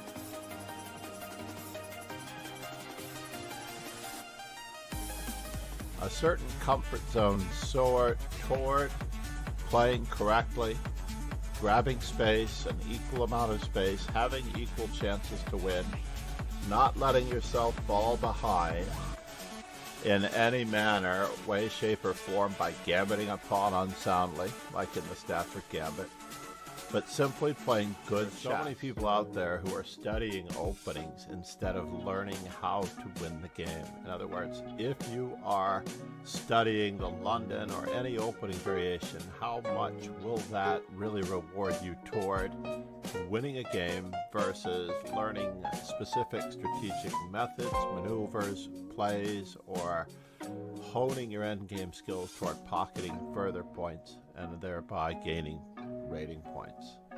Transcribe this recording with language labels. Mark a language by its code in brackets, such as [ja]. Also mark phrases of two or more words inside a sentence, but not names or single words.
[en] A certain comfort zone toward playing correctly, grabbing space, an equal amount of space, having equal chances to win, not letting yourself fall behind in any manner, way, shape, or form by gambiting a pawn unsoundly, like in the Stafford Gambit, but simply playing good chess. There's so many people out there who are studying openings instead of learning how to win the game. In other words, if you are studying the London or any opening variation, how much will that really reward you toward winning a game versus learning specific strategic methods, maneuvers, plays, or honing your endgame skills toward pocketing further points and thereby gaining rating points.